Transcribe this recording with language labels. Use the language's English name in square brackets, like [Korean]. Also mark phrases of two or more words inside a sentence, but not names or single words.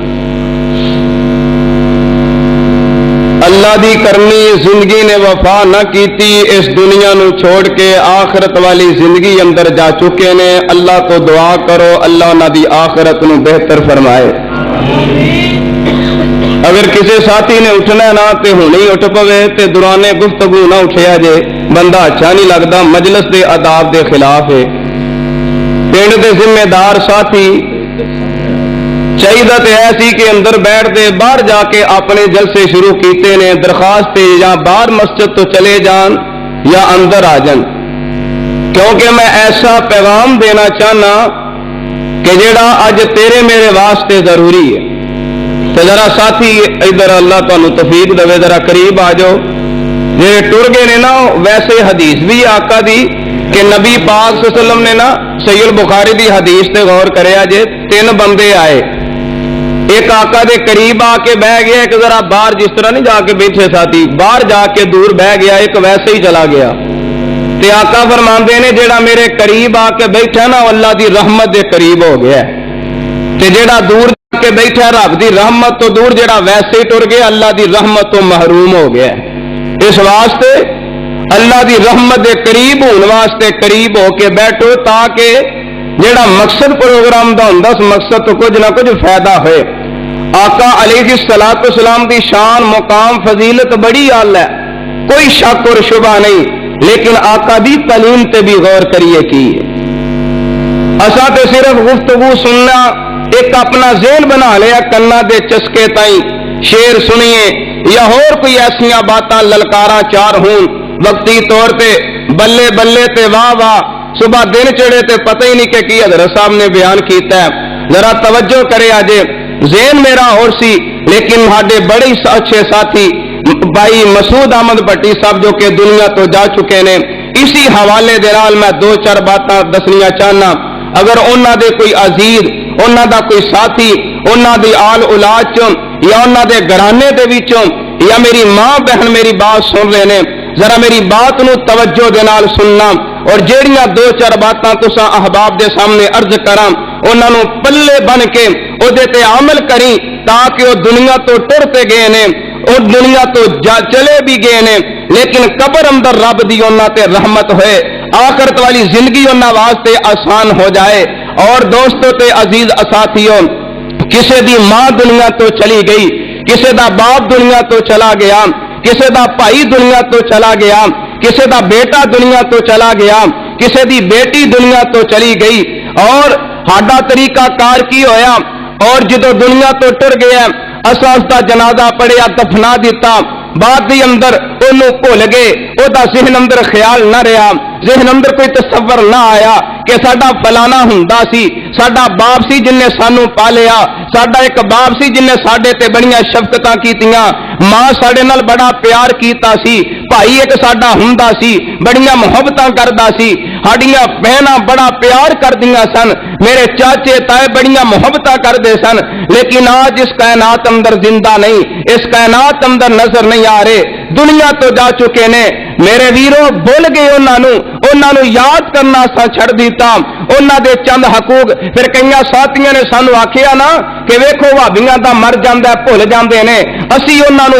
[Punjabi] اللہ دی کرنی زندگی نے وفا نہ کیتی، اس دنیا نو چھوڑ کے آخرت والی زندگی اندر جا چکے نے۔ اللہ تو دعا کرو اللہ انہاں دی آخرت نو بہتر فرمائے۔ اگر کسی ساتھی نے اٹھنا نہ تے ہونی اٹھ پوے تے دوران گفتگو نہ اٹھیا جے، بندہ اچھا نہیں لگتا، مجلس دے آداب دے خلاف ہے۔ پنڈ دے ذمہ دار ساتھی چاہیے تے ایسی کہ اندر بیٹھ دے باہر جا کے اپنے جلسے شروع کیتے نے، درخواست یا باہر مسجد تو چلے جان یا اندر آ جان، کیونکہ میں ایسا پیغام دینا چاہنا کہ جڑا اج تیرے میرے واسطے ضروری ہے۔ تو ذرا ساتھی ادھر اللہ تانوں توفیق دے، ذرا قریب آ جاؤ۔ جی ٹر گئے نے نا، ویسے حدیث بھی آقا دی کہ نبی پاک [Arabic] صلی اللہ علیہ وسلم [Punjabi] نے نا صحیح البخاری دی حدیث تے غور کریا جے، تین بندے آئے، ایک آقا دے قریب آ کے بہ گیا، ایک ذرا باہر جس طرح نہیں جا کے بیٹھے ساتھی، باہر جا کے دور بہ گیا، ایک ویسے ہی چلا گیا۔ تے آقا فرماندے نے جیڑا میرے قریب آ کے بیٹھا نا اللہ دی رحمت دے قریب ہو گیا، تے جیڑا دور جا کے بیٹھا رب دی رحمت تو دور، جیڑا ویسے ہی ٹر گیا اللہ دی رحمت تو محروم ہو گیا۔ اس واسطے اللہ دی رحمت دے قریب ہونے واسطے قریب ہو کے بیٹھو، تاکہ جیڑا مقصد پروگرام دا ہوندا اس مقصد تو کچھ نہ کچھ فائدہ ہوئے۔ آقا [Arabic] علیہ الصلوۃ والسلام [Punjabi] دی شان مقام فضیلت بڑی اعلی ہے، کوئی شک اور شبہ نہیں، لیکن آقا دی تعلیم تے بھی غور کریے کی اساں تے صرف گفتگو سننا ایک اپنا ذہن بنا لیا، کنا دے چسکے تائیں شعر سنیے یا اور کوئی ایسیاں باتاں للکارا چار ہون، وقتی طور تے بلے بلے تے واہ واہ، صبح دن چڑھے تے پتہ ہی نہیں کہ کی حضرت صاحب نے بیان کیتا ہے۔ ذرا توجہ کرے آجے، ذہن میرا اور سی، لیکن ہاڈے بڑے اچھے ساتھی بھائی مسعود احمد بھٹی صاحب جو کہ دنیا تو جا چکے نے، اسی حوالے دے نال میں دو چار باتاں دسنیاں چاہنا۔ اگر انہاں دے کوئی عزیز، انہاں دا کوئی ساتھی، انہاں دی آل اولاد چوں یا انہاں دے گھرانے دے وچوں یا میری ماں بہن میری بات سن رہے نے، ذرا میری بات نو توجہ دے نال سننا، اور جیڑیاں دو چار باتاں تساں احباب دے سامنے عرض کراں انہاں نو پلے بن کے او دے تے عمل کری، تاکہ وہ دنیا تو ٹرتے گئے نے، اور دنیا تو چلے بھی گئے نے، لیکن قبر اندر رب دی انہاں تے رحمت ہوئے، آخرت والی زندگی انہاں واسطے آسان ہو جائے۔ اور دوستو تے عزیز ساتھیوں، کسے دی ماں دنیا تو چلی گئی، کسے دا باپ دنیا تو چلا گیا، کسے دا بھائی دنیا تو چلا گیا، کسے دا بیٹا دنیا تو چلا گیا، کسے دی بیٹی دنیا تو چلی گئی، اور ہاڈا طریقہ کار کی ہویا، اور جدو دنیا تو ٹر گیا اساں اس دا جنازہ پڑھیا دفنا دیتا بعد دی اندر انہوں بھول گئے او دا ذہن اندر خیال نہ رہا ذہن اندر کوئی تصور نہ آیا کہ ساڈا فلانا ہوندا سی ساڈا باپ سی جن نے سانو پالیا ساڈا ایک باپ سی جن نے ساڈے تے بڑیاں شفقتاں کیتیاں ماں ساڈے نال بڑا پیار کیتا سی بھائی ایک ساڈا ہوندا سی بڑیاں محبتاں کردا سی ساڈیاں بہناں بڑا پیار کردیاں سن میرے چاچے تائے بڑیاں محبتاں کردے سن لیکن آج اس کائنات اندر زندہ نہیں اس کائنات اندر نظر نہیں آ رہے دنیا تو جا چکے نے میرے ویرو بھول گئے انہاں نو یاد کرنا سا چھڑ دیتا انہاں دے چند حقوق پھر کئی ساتھیاں نے سانو آکھیا نا کہ ویکھو بھابیاں دا مر جاندا ہے بھول جاندے نے اسی انہاں نو